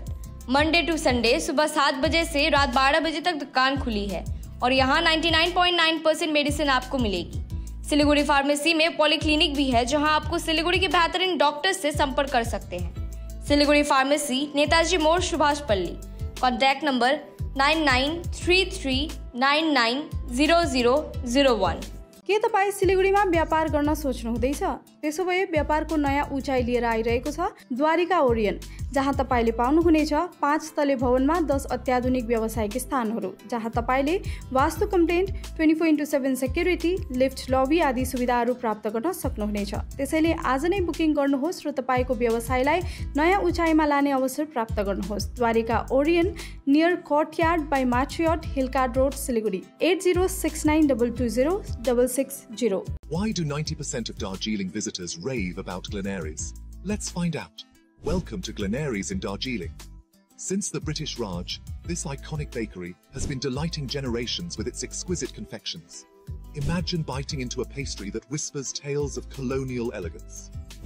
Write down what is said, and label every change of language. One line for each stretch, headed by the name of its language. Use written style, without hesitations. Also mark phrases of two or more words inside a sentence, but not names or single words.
English: Monday to Sunday
Hindi: सुबह 7 बजे से रात 12 बजे तक दुकान खुली है और यहाँ 99.9% मेडिसिन आपको मिलेगी। सिलीगुड़ी फार्मेसी में पॉलीक्लिनिक भी है जहाँ आपको सिलीगुड़ी के बेहतरीन डॉक्टर से संपर्क कर सकते हैं। सिलीगुड़ी फार्मेसी, नेताजी मोड़, सुभाष पल्ली।
English: contact number
Hindi: 9933990001।
Nepali: के तपाईँ सिलीगुडीमा व्यापार गर्न सोच्नुहुँदैछ? त्यसो भए व्यापारको नयाँ उचाइ लिएर आइरहेको छ द्वारिका ओरियन, जहाँ तपाईले पाउनुहुनेछ 5 तले भवनमा 10 अत्याधुनिक व्यावसायिक स्थानहरू, जहाँ तपाईले वास्तु कम्प्लेन्ट, 24/7 सेक्युरिटी, लिफ्ट, लबी आदि सुविधाहरू प्राप्त गर्न सक्नुहुनेछ। त्यसैले आज नै बुकिङ गर्नुहोस् र तपाईको व्यवसायलाई नयाँ उचाइमा लाने अवसर प्राप्त गर्नुहोस्। द्वारिका ओरियन, नियर कोर्टयार्ड बाई मार्चियट, हिलकार्ड रोड, सिलीगुडी। 8069220660।
English: Why do 90% of Darjeeling visitors rave about Glenaries? Let's find out. Welcome to Glenaries in Darjeeling. Since the British Raj, this iconic bakery has been delighting generations with its exquisite confections. Imagine biting into a pastry that whispers tales of colonial elegance.